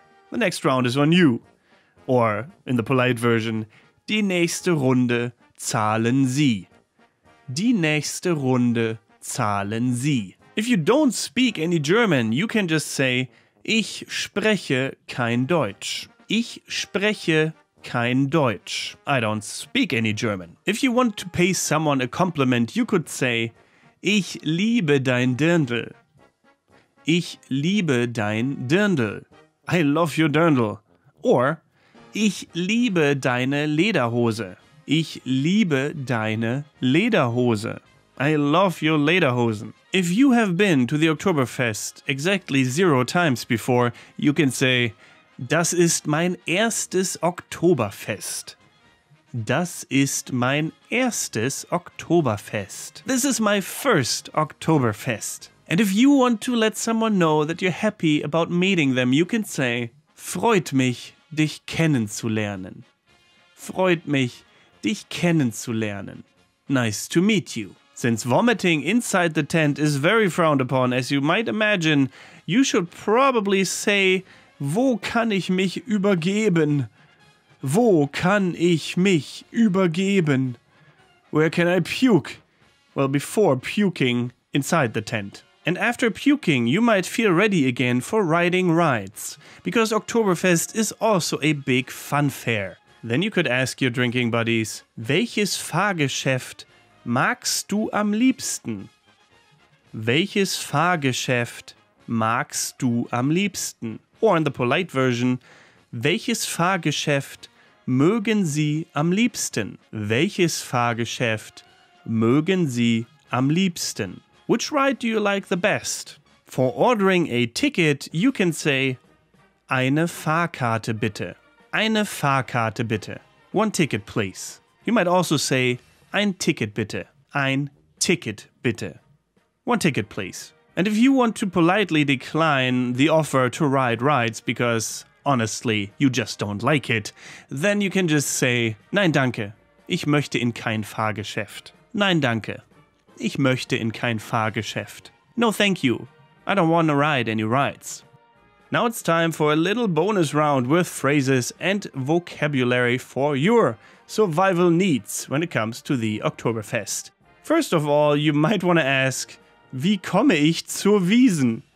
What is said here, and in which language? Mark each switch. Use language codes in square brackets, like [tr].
[en] The next round is on you. Or, in the polite version, [de] Die nächste Runde zahlen Sie. Die nächste Runde zahlen Sie. [en] If you don't speak any German, you can just say, [de] Ich spreche kein Deutsch. Ich spreche kein Deutsch. [en] I don't speak any German. If you want to pay someone a compliment, you could say, [de] Ich liebe dein Dirndl. Ich liebe dein Dirndl. [en] I love your Dirndl. [de] Or, Ich liebe deine Lederhose. Ich liebe deine Lederhose. [en] I love your Lederhosen. If you have been to the Oktoberfest exactly 0 times before, you can say, [de] Das ist mein erstes Oktoberfest. Das ist mein erstes Oktoberfest. [en] This is my first Oktoberfest. And if you want to let someone know that you're happy about meeting them, you can say, [de] Freut mich, dich kennenzulernen. Freut mich, dich kennenzulernen. [en] Nice to meet you. Since vomiting inside the tent is very frowned upon, as you might imagine, you should probably say, [de] Wo kann ich mich übergeben? Wo kann ich mich übergeben? [en] Where can I puke? Well, before puking inside the tent. And after puking, you might feel ready again for riding rides, because Oktoberfest is also a big fun fair. Then you could ask your drinking buddies, [de] Welches Fahrgeschäft magst du am liebsten? Welches Fahrgeschäft magst du am liebsten? [en] Or in the polite version, [de] Welches Fahrgeschäft mögen Sie am liebsten? Welches Fahrgeschäft mögen Sie am liebsten? [en] Which ride do you like the best? For ordering a ticket, you can say, [de] Eine Fahrkarte bitte. Eine Fahrkarte bitte. [en] One ticket, please. You might also say, [de] Ein Ticket bitte. Ein Ticket bitte. [en] One ticket, please. And if you want to politely decline the offer to ride rides because, honestly, you just don't like it, then you can just say, [de] Nein, danke. Ich möchte in kein Fahrgeschäft. Nein, danke. Ich möchte in kein Fahrgeschäft. [en] No, thank you. I don't want to ride any rides. Now it's time for a little bonus round with phrases and vocabulary for your survival needs when it comes to the Oktoberfest. First of all, you might want to ask, [de] Wie komme ich zur Wiesn?